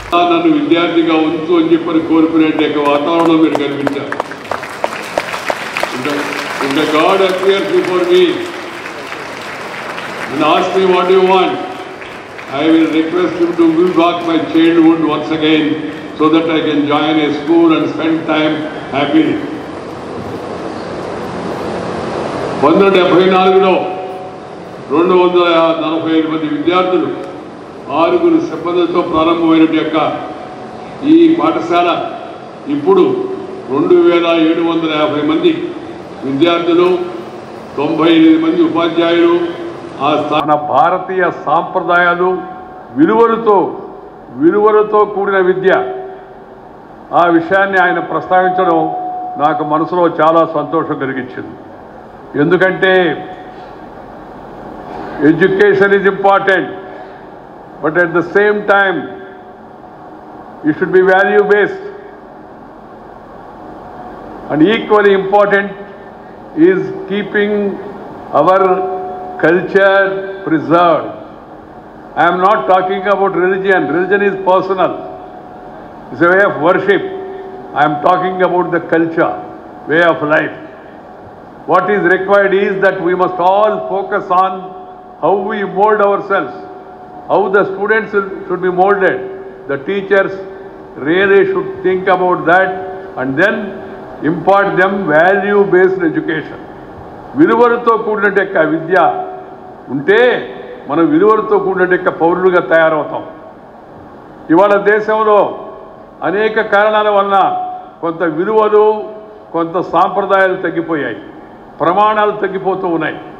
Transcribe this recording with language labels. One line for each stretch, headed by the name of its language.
Telugu: నన్ను విద్యార్థిగా ఉంచు అని చెప్పని కోరుకునేట వాతావరణం మీరు కనిపించారు.
English: If the God appears before me and asks me what do you want, I will request him to give back my childhood once again so that I can join a school and spend time happily.
Telugu: 1974లో 245 మంది విద్యార్థులు 6 సిబ్బందితో ప్రారంభమైన యొక్క ఈ పాఠశాల ఇప్పుడు 2750 మంది విద్యార్థులు, 98 మంది ఉపాధ్యాయులు, మన భారతీయ సాంప్రదాయాలు విలువలతో కూడిన విద్య, ఆ విషయాన్ని ఆయన ప్రస్తావించడం నాకు మనసులో చాలా సంతోషం కలిగించింది.
English: ఎందుకంటే education is important, but at the same time it should be value-based. And equally important is keeping our culture preserved. I am not talking about religion. Religion is personal. It's a way of worship. I am talking about the culture, way of life. What is required is that we must all focus on how we mold ourselves, how the students should be molded. The teachers really should think about that and then impart them value-based education.
Telugu: విలువలతో కూడినట్టు విద్య ఉంటే మనం విలువలతో కూడినట్టు పౌరులుగా తయారవుతాం. ఇవాళ దేశంలో అనేక కారణాల వలన కొంత విలువలు కొంత సాంప్రదాయాలు తగ్గిపోయాయి, ప్రమాణాలు తగ్గిపోతూ ఉన్నాయి.